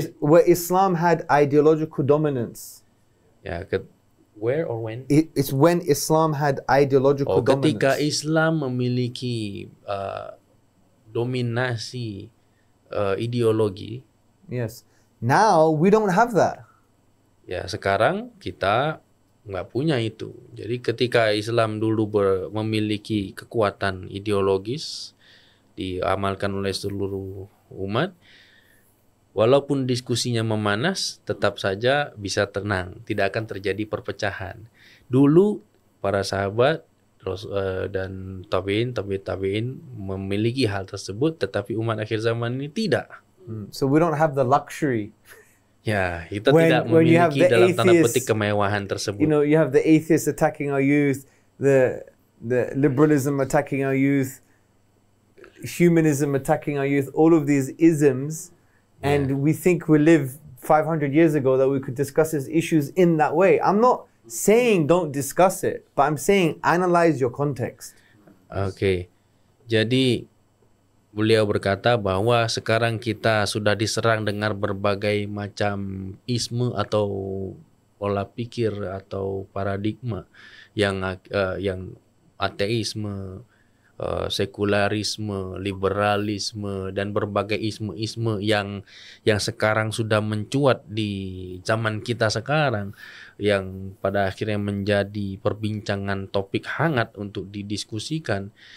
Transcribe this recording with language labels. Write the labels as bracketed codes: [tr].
[en] Where Islam had ideological dominance. Ya, where or when? It's when Islam had ideological dominance. [id] Ketika Islam memiliki dominasi ideologi. [en] Yes. Now we don't have that. [id] Ya, sekarang kita nggak punya itu. Jadi ketika Islam dulu memiliki kekuatan ideologis, diamalkan oleh seluruh umat, walaupun diskusinya memanas, tetap saja bisa tenang, tidak akan terjadi perpecahan. Dulu para sahabat dan tabi'in memiliki hal tersebut, tetapi umat akhir zaman ini tidak. [en] So we don't have the luxury. [id] Ya, kita tidak memiliki dalam tanda petik kemewahan tersebut. [en] You know, you have the atheists attacking our youth, the liberalism attacking our youth, humanism attacking our youth, all of these isms, and we think we live 500 years ago that we could discuss these issues in that way. I'm not saying don't discuss it, but I'm saying analyze your context. [id] Oke. Jadi beliau berkata bahwa sekarang kita sudah diserang dengan berbagai macam isme atau pola pikir atau paradigma yang ateisme, sekularisme, liberalisme, dan berbagai isme-isme yang sekarang sudah mencuat di zaman kita sekarang, yang pada akhirnya menjadi perbincangan topik hangat untuk didiskusikan.